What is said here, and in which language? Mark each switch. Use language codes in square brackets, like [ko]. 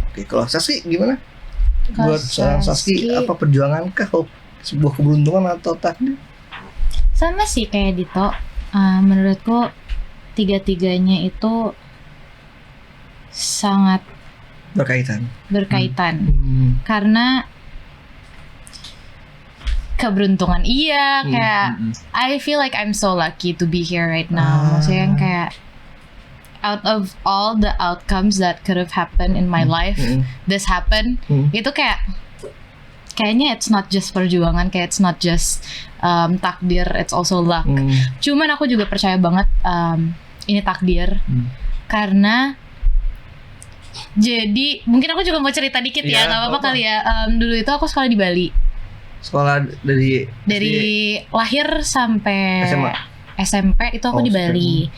[id] Oke, kalau Saski gimana? Buat seorang Saski apa perjuangan kah? Sebuah keberuntungan atau takdir? Sama sih kayak Dito. Menurutku tiga-tiganya itu sangat berkaitan. Karena keberuntungan kayak [en] I feel like I'm so lucky to be here right now. [id] Maksudnya yang kayak [en] out of all the outcomes that could have happened in my life, this happened. [id] Itu kayak [en] kayaknya it's not just perjuangan, kayak it's not just takdir, it's also luck. [id] Cuman aku juga percaya banget ini takdir. Karena jadi mungkin aku juga mau cerita dikit ya, nggak apa-apa kali ya. Dulu itu aku sekolah di Bali. Sekolah dari lahir sampai SMP itu aku di Bali.